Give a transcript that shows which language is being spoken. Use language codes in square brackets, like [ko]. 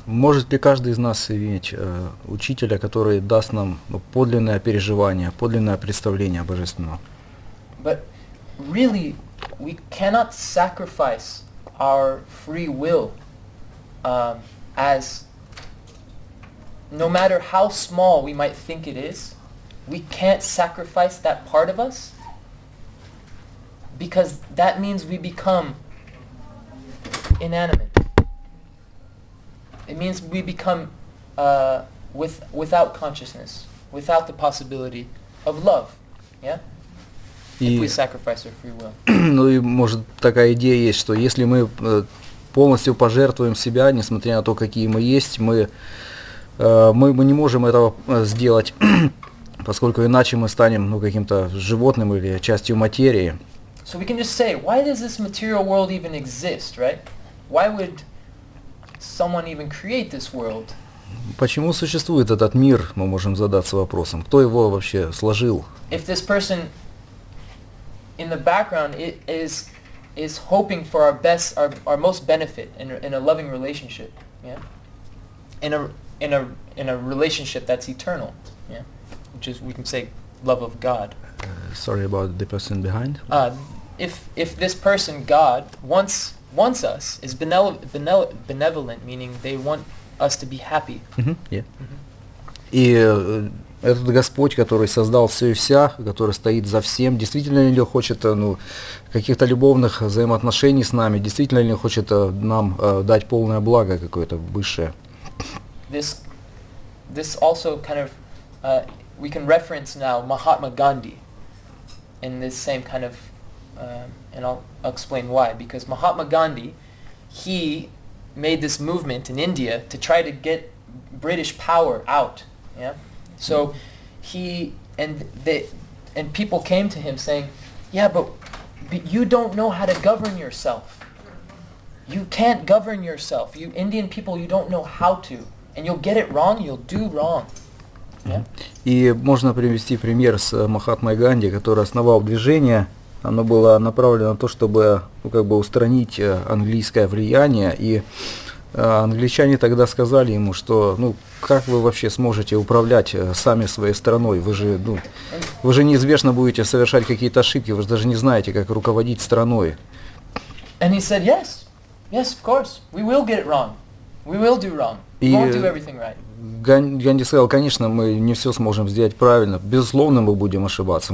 [ru] Может ли каждый из нас иметь учителя, который даст нам подлинное переживание, подлинное представление о Божественном? [en] But really, we cannot sacrifice our free will as no matter how small we might think it is, we can't sacrifice that part of us because that means we become inanimate. It means we become without consciousness, without the possibility of love. Yeah? If we sacrifice our free will. [ru] Ну и может такая идея есть, что если мы полностью пожертвуем себя, несмотря на то, какие мы есть, мы не можем этого сделать, поскольку иначе мы станем каким-то животным или частью материи. [en] So we can just say, why does this material world even exist, right? Why would someone even create this world? [ru] Почему существует этот мир, мы можем задаться вопросом. Кто его вообще сложил? [en] If this person in the background is hoping for our best, our most benefit in a loving relationship, yeah, in a relationship that's eternal, yeah, which is we can say love of God. Sorry about the person behind. If this person, God, wants us, is benevolent, meaning they want us to be happy. Yeah. [ru] И этот Господь, который создал все и вся, который стоит за всем, действительно ли хочет каких-то любовных взаимоотношений с нами, действительно ли хочет нам дать полное благо какое-то высшее. [en] This also kind of we can reference now Mahatma Gandhi in this same kind of and I'll explain why. Because Mahatma Gandhi, he made this movement in India to try to get British power out. Yeah. So and people came to him saying, yeah, but you don't know how to govern yourself. You can't govern yourself. You Indian people, you don't know how to. And you'll get it wrong, you'll do wrong. Yeah? [ru] И можно привести пример с Махатмой Ганди, который основал движение. Оно было направлено на то, чтобы устранить английское влияние. И англичане тогда сказали ему, что как вы вообще сможете управлять сами своей страной? Вы же неизбежно будете совершать какие-то ошибки, вы же даже не знаете, как руководить страной. [en] And he said, yes, of course, we will get it wrong. We will do wrong. We won't do everything right. [ru] Ганди сказал, конечно, мы не все сможем сделать правильно. Безусловно, мы будем ошибаться.